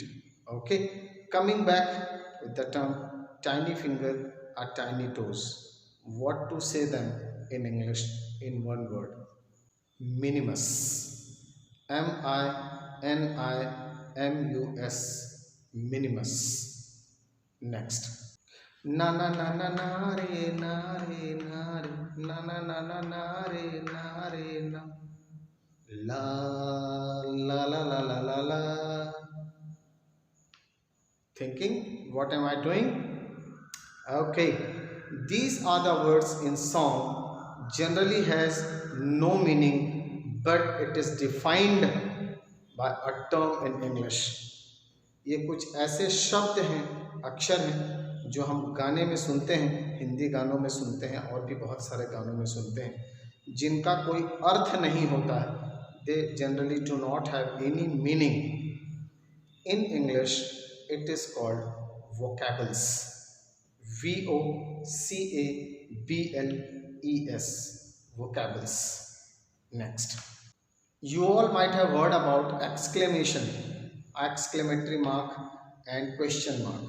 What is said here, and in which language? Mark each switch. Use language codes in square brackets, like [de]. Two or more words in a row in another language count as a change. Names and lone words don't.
[en] Okay, coming back with the term tiny finger or tiny toes. What to say them in English in one word? Minimus. MINIMUS. Minimus. Next, ना ना ना ना ना रे ना रे ना रे ना ना ना ना ना रे ना रे ना la la la la la la la. Thinking, what am I doing? Okay, these are the words in song generally has no meaning but it is defined by a term in English. [hi] ये कुछ ऐसे शब्द हैं, अक्षर हैं जो हम गाने में सुनते हैं, हिंदी गानों में सुनते हैं और भी बहुत सारे गानों में सुनते हैं जिनका कोई अर्थ नहीं होता है. [en] They generally do not have any meaning. In English, it is called vocables. Vocables. Vocables. Next. You all might have heard about exclamation, exclamatory mark, and question mark.